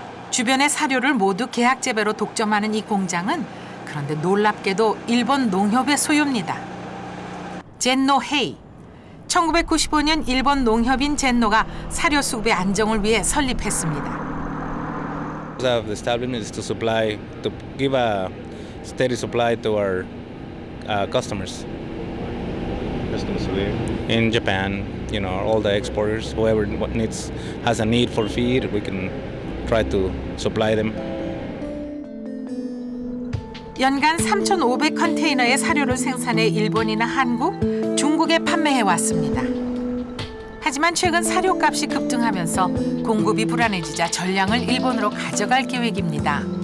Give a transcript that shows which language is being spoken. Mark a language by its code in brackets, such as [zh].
[ko] 주변의 사료를 모두 계약 재배로 독점하는 이 공장은 그런데 놀랍게도 일본 농협의 소유입니다. 젠노 헤이. 1995년 일본 농협인 젠노가 사료 수급의 안정을 위해 설립했습니다. [en] The establishment is to give a steady supply to our customers. Customers where? In Japan, all the exporters, whoever has a need for feed, we can try to supply them. [ko] 연간 3,500컨테이너의 사료를 생산해 일본이나 한국, 중국에 판매해 왔습니다. 하지만 최근 사료값이 급등하면서 공급이 불안해지자 전량을 일본으로 가져갈 계획입니다.